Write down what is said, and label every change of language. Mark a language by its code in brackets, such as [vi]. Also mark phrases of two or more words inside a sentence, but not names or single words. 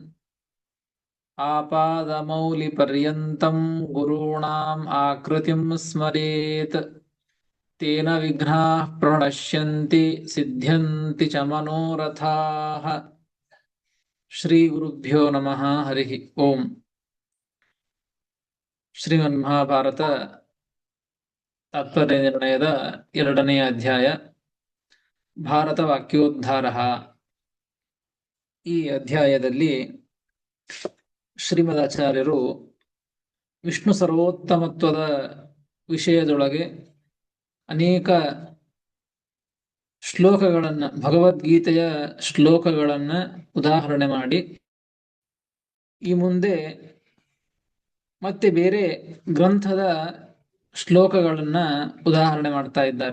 [sa] आपादमौलिपर्यन्तं गुरूणाम् आकृतिं स्मरेत् तेन विघ्नाः प्रणश्यन्ति सिद्ध्यन्ति च मनोरथाः। श्रीगुरुभ्यो नमः। हरिः ओम्। [kn] ಶ್ರೀಮನ್ಮಹಾಭಾರತ ತಾತ್ಪರ್ಯ ನಿರ್ಣಯದ 2ನೇ ಅಧ್ಯಾಯ ಭಾರತ ವಾಕ್ಯೋದ್ಧಾರ. ಈ ಅಧ್ಯಾಯದಲ್ಲಿ ಶ್ರೀಮದಾಚಾರ್ಯರು ವಿಷ್ಣು ಸರ್ವೋತ್ತಮತ್ವದ ವಿಷಯದೊಳಗೆ ಅನೇಕ ಶ್ಲೋಕಗಳನ್ನು, ಭಗವದ್ಗೀತೆಯ ಶ್ಲೋಕಗಳನ್ನು ಉದಾಹರಣೆ ಮಾಡಿ ಈ ಮುಂದೆ ಮತ್ತೆ ಬೇರೆ ಗ್ರಂಥದ ಶ್ಲೋಕಗಳನ್ನ ಉದಾಹರಣೆ ಮಾಡ್ತಾ ಇದ್ದಾರೆ.